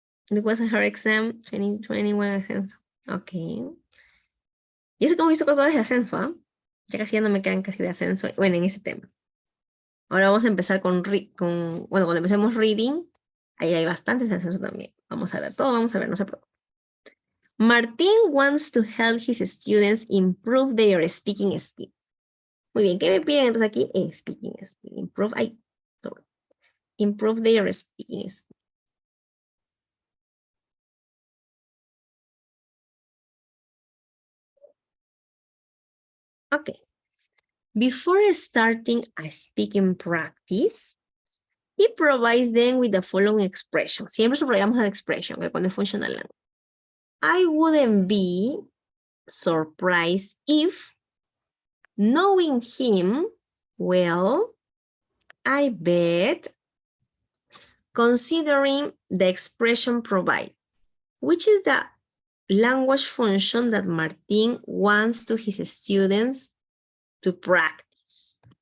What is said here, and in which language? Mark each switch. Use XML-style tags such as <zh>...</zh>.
<en>It was a hard exam, 2021 ascenso. Ok.</en> <es>Yo sé cómo he visto cosas de ascenso, ¿ah? Ya casi ya no me quedan casi de ascenso. Bueno, en ese tema. Ahora vamos a empezar bueno, cuando empecemos reading, ahí hay bastantes de ascenso también. Vamos a ver todo, vamos a ver, no se preocupen.</es> <en>Martín wants to help his students improve their speaking skills.</en> <es>Muy bien, ¿qué me piden entonces aquí?</es> <en>Speaking skills. Improve their speaking skills. Ok. Before starting a speaking practice, he provides them with the following expression.</en> <es>Siempre subrayamos la expression, que cuando es funcional.</es> <en>I wouldn't be surprised if, knowing him well, I bet, considering the expression provided, which is the language function that Martín wants to his students to practice.</en>